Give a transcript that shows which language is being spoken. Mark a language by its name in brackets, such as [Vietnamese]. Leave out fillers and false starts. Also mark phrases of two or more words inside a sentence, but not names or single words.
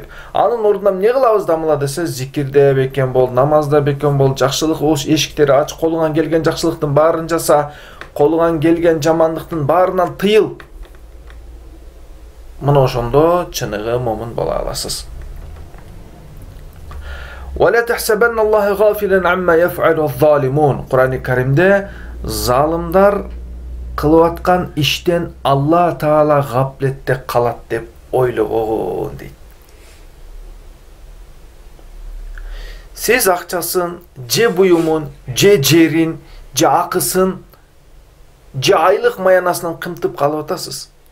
[Kyrgyz] Анын ордуна эмне кылабыз дамыла десе, зикирде бекем бол, намазда бекем бол, жакшылык эшиктери ач, колуңан келген жакшылыктын баарын жаса, колуңан келген жамандыктын баарынан тыйыл. Мына ошондо чыныгы момун боло аласыз. [Arabic] وَلَا تَحْسَبَنَّ اللَّهَ غَافِلًا عَمَّا يَفْعَلُ الظَّالِمُونَ. [Kyrgyz] Кур'ан-ы Каримде залымдар кылып аткан иштен Алла Таала гаплетте калат деп ойлогон дейт. Сиз акчасын, же буюмун, же жерин, же акысын, же айлык маянасынан кымтып калып атасыз.